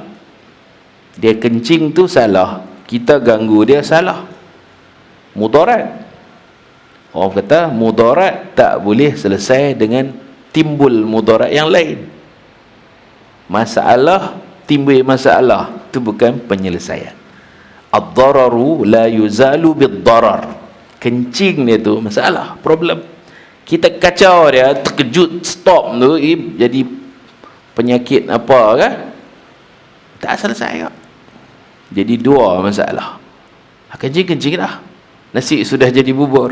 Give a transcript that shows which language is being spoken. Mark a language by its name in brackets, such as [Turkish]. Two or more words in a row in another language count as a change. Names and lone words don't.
[Malay] Dia kencing tu salah, kita ganggu dia salah, mudarat. Orang kata mudarat tak boleh selesai dengan timbul mudarat yang lain. Masalah timbul masalah, itu bukan penyelesaian. [Arabic] الضرر لا يزال بالضرر. [Malay] Kencing dia tu masalah, problem. Kita kacau dia, terkejut, stop tu, jadi penyakit apa kan? Tak selesai kan? Jadi dua masalah. Kencing-kencing dah, nasi sudah jadi bubur.